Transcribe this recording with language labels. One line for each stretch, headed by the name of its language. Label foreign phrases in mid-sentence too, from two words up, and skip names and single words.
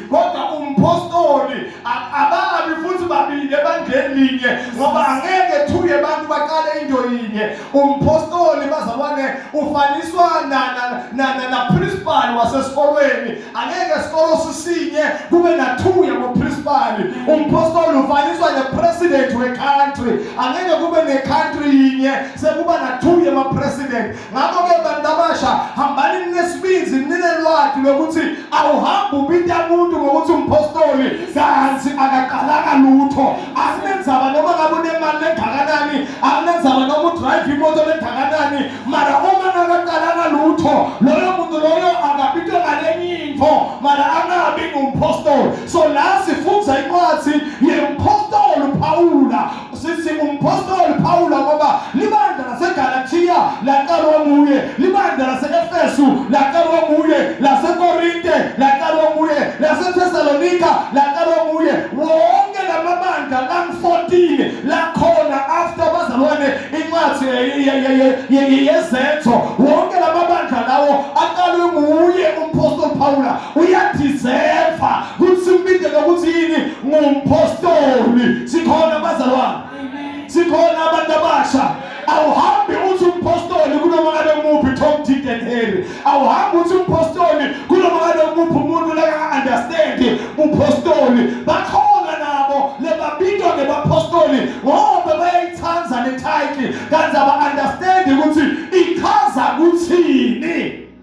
Swati: Kodwa umpostoli ababi futhi babili ebandleni linye ngoba angeke thuye abantu baqale into yinye. Umpostoli bazalwane ufaniswa na principal wasesikolweni. Angeke isikolo sisinye kube na thuya ngoprincipal. Umpostoli ufaniswa ne-president we-country. Angeke kube ne-country yinye sekuba na thuya ma-president. Ngakho-ke bantu abasha hambani nesibinzi ninelwadi lokuthi awuhambe ubita umuntu ngokuthi umpostoli kanzi akaqalanga lutho. Akunenzaba noma ngabe unemali engakanani, akunenzaba noma udrive imoto engakanani, mara uma akaqalanga lutho loyo muntu loyo akabitwe ngalenye info mara angabi ngumpostoli. So la sifunda incwadi yempostoli Paula. Sithi umpostoli Paula ngoba libandla laseGalatia laqalwa nguye, libandla lase-Efesu laqalwa nguye, laseKorinte laqalwa nguye, laseThesalonika laqalwa nguye. Wonke lamabandla lang-14 lakhona after bazalwane incwadi yezetho. Wonke lamabandla lawo aqalwe nguye umpostoli Paula. Uyadeserva ukuthi simbide ngokuthi yini ngumpostoli. Sikhona bazalwane, sikhona abantu abasha. Awuhambi uthi umpostoli kunoma ngabe nguphi
English: Tom, Dick and Harry.
Swati: Awuhambi uthi umpostoli kunoma ngabe nguphi umuntu la-understand umpostoli. Bakhona nabo lebabitwa ngebapostoli ngoba bayayithanza le-title kanti aba-understand ukuthi ichaza kuthini.